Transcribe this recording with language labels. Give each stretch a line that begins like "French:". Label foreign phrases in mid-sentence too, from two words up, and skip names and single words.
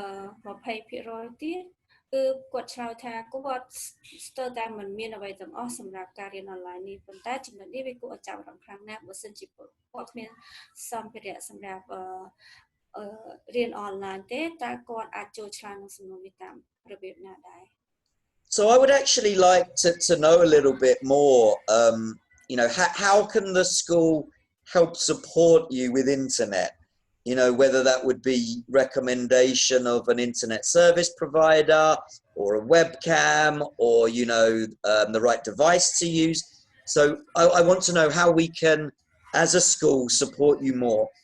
Khmer: សម្រាប់20% ទៀតគឺគាត់ឆ្លើយថាគាត់ស្ទើរតែមិនមានអ្វីទាំងអស់សម្រាប់ការរៀនអនឡាញនេះប៉ុន្តែចំណុចនេះវាគួរឲ្យចាប់អារម្មណ៍ខ្លាំងណាស់បើសិនជាគាត់គ្មានសម្ភារៈសម្រាប់រៀនអនឡាញទេតើគាត់អាចចូលឆ្លើយនឹងសំណួរនេះតាមរបៀបណាដែរ
English: So I would actually like to know a little bit more, you know, how can the school help support you with internet? You know, whether that would be recommendation of an internet service provider or a webcam or, you know, the right device to use. So I want to know how we can, as a school, support you more.